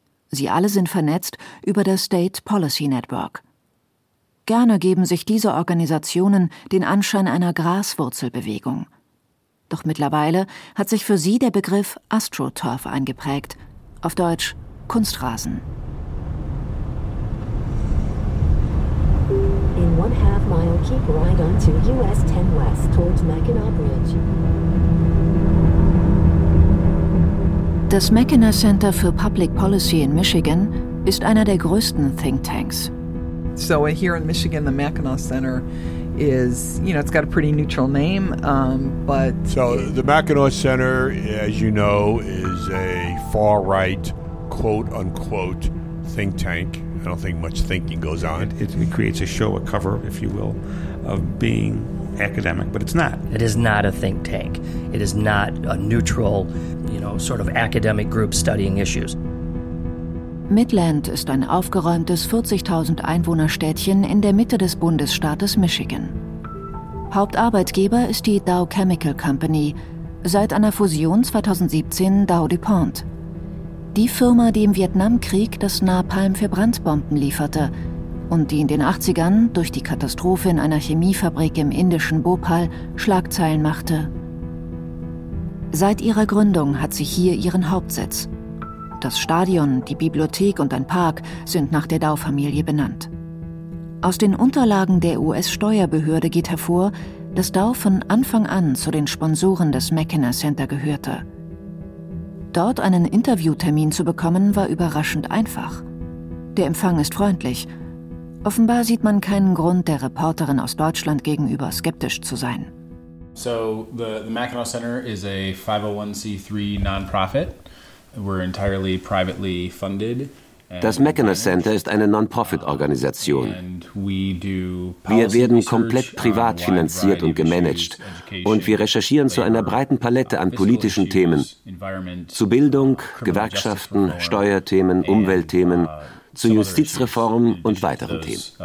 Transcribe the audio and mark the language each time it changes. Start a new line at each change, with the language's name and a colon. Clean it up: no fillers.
German: Sie alle sind vernetzt über das State Policy Network. Gerne geben sich diese Organisationen den Anschein einer Graswurzelbewegung. Doch mittlerweile hat sich für sie der Begriff AstroTurf eingeprägt, auf Deutsch Kunstrasen.
English: In one half mile, keep right onto US 10 West towards Mackinac Bridge.
German: Das Mackinac Center for Public Policy in Michigan ist einer der größten Thinktanks.
English: So here in Michigan, the Mackinac Center is, you know, it's got a pretty neutral name, but... So the Mackinac Center, as you know, is a far-right, quote-unquote, think tank. I don't think much thinking goes on. It creates a show, a cover, if you will, of being... academic, but it's not. It is not a think tank. It is not a neutral, you know, sort of academic group studying issues.
German: Midland ist ein aufgeräumtes 40.000 Einwohnerstädtchen in der Mitte des Bundesstaates Michigan. Hauptarbeitgeber ist die Dow Chemical Company, seit einer Fusion 2017 Dow DuPont. Die Firma, die im Vietnamkrieg das Napalm für Brandbomben lieferte, und die in den 80ern durch die Katastrophe in einer Chemiefabrik im indischen Bhopal Schlagzeilen machte. Seit ihrer Gründung hat sie hier ihren Hauptsitz. Das Stadion, die Bibliothek und ein Park sind nach der Dow-Familie benannt. Aus den Unterlagen der US-Steuerbehörde geht hervor, dass Dow von Anfang an zu den Sponsoren des Mackinac Center gehörte. Dort einen Interviewtermin zu bekommen, war überraschend einfach. Der Empfang ist freundlich. Offenbar sieht man keinen Grund, der Reporterin aus Deutschland gegenüber skeptisch zu sein.
English: So, the Mackinac Center is a 501c3 non-profit. We're entirely privately funded.
German: Das Mackinac Center ist eine Non-Profit-Organisation. Wir werden komplett privat finanziert und gemanagt. Und wir recherchieren zu einer breiten Palette an politischen Themen. Zu Bildung, Gewerkschaften, Steuerthemen, Umweltthemen, zu Justizreform und weiteren Themen.